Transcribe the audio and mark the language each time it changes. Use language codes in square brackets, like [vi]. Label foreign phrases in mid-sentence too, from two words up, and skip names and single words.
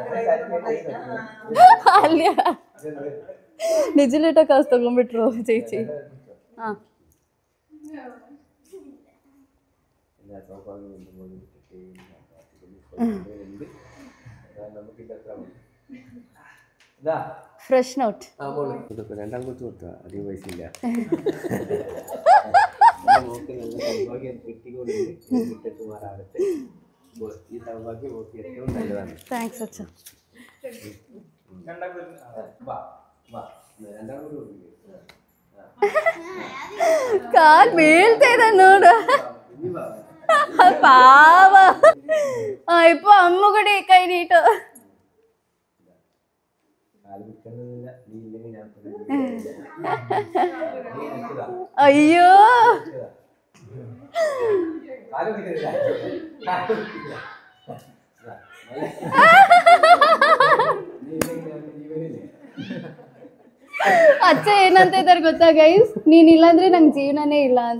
[kn] ಅಲ್ಲ ನಿಜಲೇಟ ಕಾಸು ತಗೊಂಡ್ಬಿಟ್ರು ചേച്ചി. [en] ಹಾಂ fresh note thanks അച്ഛ. [kn] ಕಾಲ್ ಬೀಳ್ತಾ ಇದೆ ನೋಡು ಪಾವ. ಇಪ್ಪ ಅಮ್ಮ ಕಡೆ ಕೈ ನೀಟು. ಅಯ್ಯೋ ಅಚ್ಚ ಏನಂತ ಇದ್ದಾರೆ ಗೊತ್ತಾ ಗೈಸ್, ನೀನಿಲ್ಲಾಂದ್ರೆ ನಂಗೆ ಜೀವನನೇ ಇಲ್ಲ ಅಂತ.